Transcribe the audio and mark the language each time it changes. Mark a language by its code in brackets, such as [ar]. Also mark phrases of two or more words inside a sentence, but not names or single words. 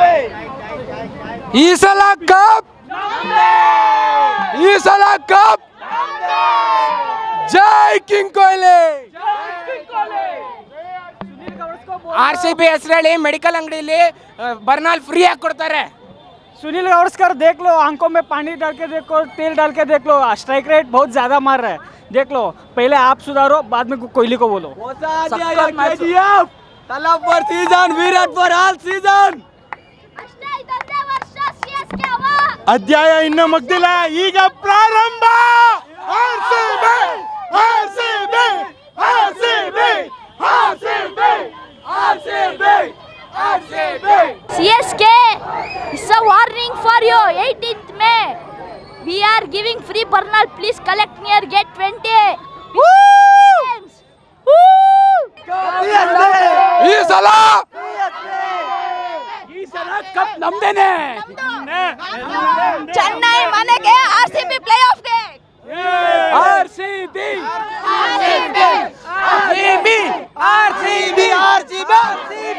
[kn] ಈ ಸಲ ಕಪ್, ಈ ಸಲ ಕಪ್. ಜೈ ಕಿಂಗ್ ಕೊಹ್ಲಿ. RCB ಹೆಸರೇಳಿ ಮೆಡಿಕಲ್ ಅಂಗಡಿಯಲ್ಲಿ ಬರ್ನಾಲ್ ಫ್ರೀ ಆಗಿ ಕೊಡ್ತಾರೆ. [hi] सुनील गावस्कर देख लो, आंखों में पानी डाल के देखो, तेल डाल के देख लो. [en] strike rate [hi] बहुत ज़्यादा मार रहा है, देख लो. पहले आप सुधारो, बाद में कोहली को बोलो. [en] Talab for season, Virat for all season. [kn] ಅಧ್ಯಾಯ ಇನ್ನೂ ಮುಗ್ದಿಲ್ಲ, ಈಗ ಪ್ರಾರಂಭ. RCB, RCB, RCB, RCB, RCB, RCB. [en] CSK, it's a warning for you. 18th May, we are giving free Bernal. Please collect near gate 20. [kn] ಈ ಸಲ ಕಪ್ ನಮ್ದೇನೆ. ಚೆನ್ನೈ ಮನೆಗೆ, RCB ಪ್ಲೇ ಆಫ್ಗೆ. RCB, RCB, RCB, RCB, RCB, RCB.